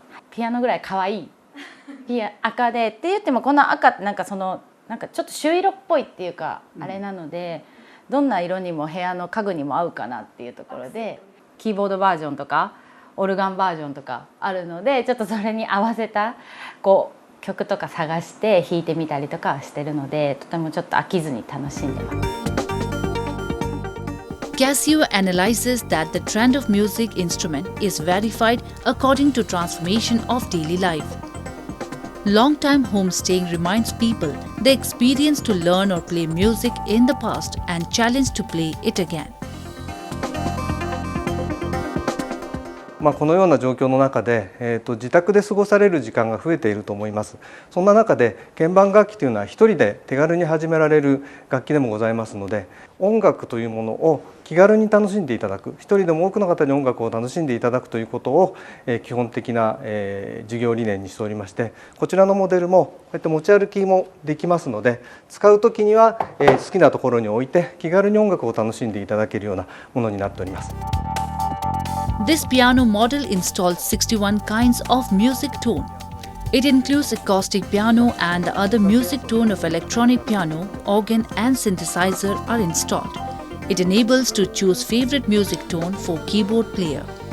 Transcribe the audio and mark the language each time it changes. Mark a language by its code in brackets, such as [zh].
[ja] ピアノぐらい可愛い赤でって言っても、この赤ってなんかちょっと朱色っぽいっていうか、あれなので、どんな色にも部屋の家具にも合うかなっていうところで、キーボードバージョンとかオルガンバージョンとかあるので、ちょっとそれに合わせた曲とか探して弾いてみたりとかしてるので、とてもちょっと飽きずに楽しんでます。 [en] Casio analyzes that the trend of music instrument is verified according to transformation of daily life. Long-time homestaying reminds people the experience to learn or play music in the past and challenge to play it again. [ja] このような状況の中で、自宅で過ごされる時間が増えていると思います。そんな中で鍵盤楽器というのは一人で手軽に始められる楽器でもございますので、音楽というものを気軽に楽しんでいただく、一人でも多くの方に音楽を楽しんでいただくということを基本的な事業理念にしておりまして、こちらのモデルもこうやって持ち歩きもできますので、使う時には好きなところに置いて気軽に音楽を楽しんでいただけるようなものになっております。 [en] This piano model installs 61 kinds of music tone. It includes acoustic piano and the other music tone of electronic piano, organ and synthesizer are installed. It enables to choose favorite music tone for keyboard player.